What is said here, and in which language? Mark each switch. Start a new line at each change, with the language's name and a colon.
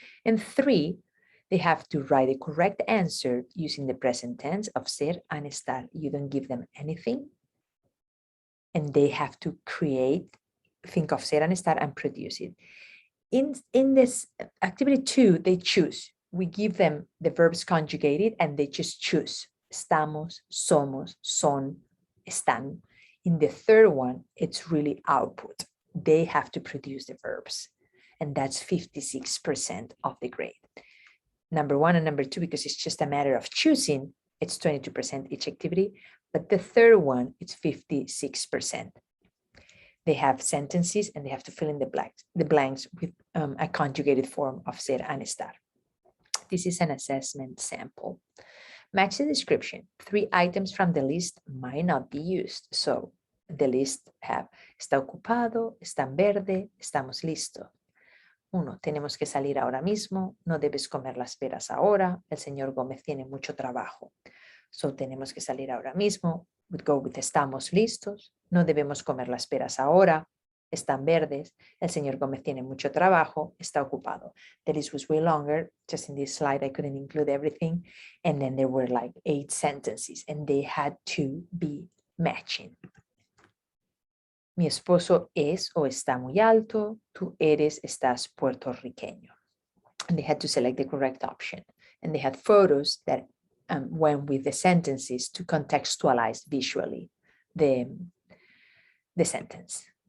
English: And 3, they have to write a correct answer using the present tense of ser and estar. You don't give them anything, and they have to think of ser and estar and produce it. In this activity 2, they choose. We give them the verbs conjugated and they just choose
Spanish: estamos, somos, son, están.
English: In the third one, it's really output. They have to produce the verbs. And that's 56% of the grade. Number one and number two, because it's just a matter of choosing, it's 22% each activity. But the third one, it's 56%. They have sentences and they have to fill in the blanks with a conjugated form of ser and estar. This is an assessment sample. Match the description. 3 items from the list might not be used. So the list have
Spanish: está ocupado, está en verde, estamos listos. 1. Tenemos que salir ahora mismo. No debes comer las peras ahora. El señor Gómez tiene mucho trabajo. So tenemos que salir ahora mismo.
English: Would go with
Spanish: estamos listos. No debemos comer las peras ahora. Están verdes. El señor Gómez tiene mucho trabajo. Está ocupado.
English: The list was way longer. Just in this slide, I couldn't include everything. And then there were like 8 sentences and they had to be matching.
Spanish: Mi esposo es o está muy alto. Tú eres, estás puertorriqueño.
English: And they had to select the correct option. And they had photos that went with the sentences to contextualize visually the sentence.